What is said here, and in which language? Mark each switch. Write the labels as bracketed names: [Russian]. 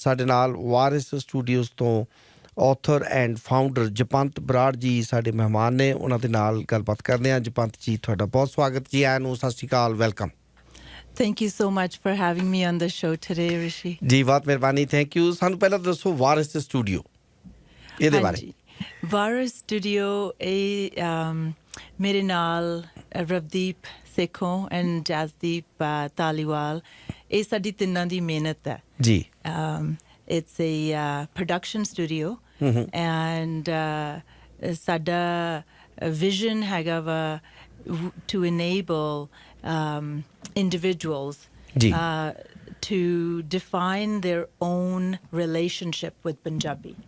[Punjabi] ਸਾਡੇ ਨਾਲ ਵਾਰਿਸ ਸਟੂਡੀਓਜ਼ ਤੋਂ author and founder ਜਪੰਤ Brar ji ਸਾਡੇ ਮਹਿਮਾਨ ਨੇ। ਉਹਨਾਂ ਦੇ ਨਾਲ ਗੱਲਬਾਤ ਕਰਦੇ ਹਾਂ। ਜਪੰਤ ਜੀ, ਤੁਹਾਡਾ ਬਹੁਤ ਸਵਾਗਤ ਜੀ। ਆਇਆਂ ਨੂੰ ਸਤਿ ਸ਼੍ਰੀ ਅਕਾਲ, welcome. [English] Thank you so much for having me on the show today, Rishi. [Punjabi] ਜੀ ਬਹੁਤ ਮਿਹਰਬਾਨੀ, ਥੈਂਕ ਯੂ। ਸਾਨੂੰ ਪਹਿਲਾਂ ਦੱਸੋ ਵਾਰਿਸ ਸਟੂਡੀਓ ਇਹਦੇ ਬਾਰੇ। ਵਾਰਿਸ ਸਟੂਡੀਓ ਇਹ ਮੇਰੇ ਨਾਲ ਰਵਦੀਪ ਸੇਖੋਂ ਐਂਡ ਜਸਦੀਪ ਧਾਲੀਵਾਲ, ਇਹ ਸਾਡੀ ਤਿੰਨਾਂ ਦੀ ਮਿਹਨਤ ਹੈ ਜੀ। [English] It's a production studio and [Punjabi] ਸਾਡਾ vision ਹੈਗਾ ਵਾ [English] to enable individuals to define their own relationship with Punjabi.